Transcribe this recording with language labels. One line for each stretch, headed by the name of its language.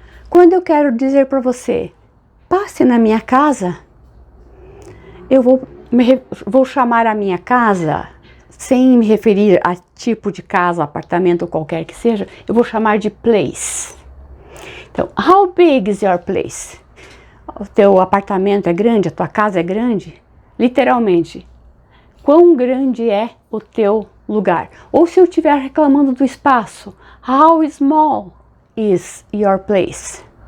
Portuguese: Quando eu quero dizer para você, passe na minha casa, eu vou chamar a minha casa, sem me referir a tipo de casa, apartamento ou qualquer que seja, eu vou chamar de place. Então,
English: how big is your place?
Portuguese: O teu apartamento é grande, a tua casa é grande? Literalmente, quão grande é o teu lugar? Ou se eu estiver reclamando do espaço,
English: how small is your place?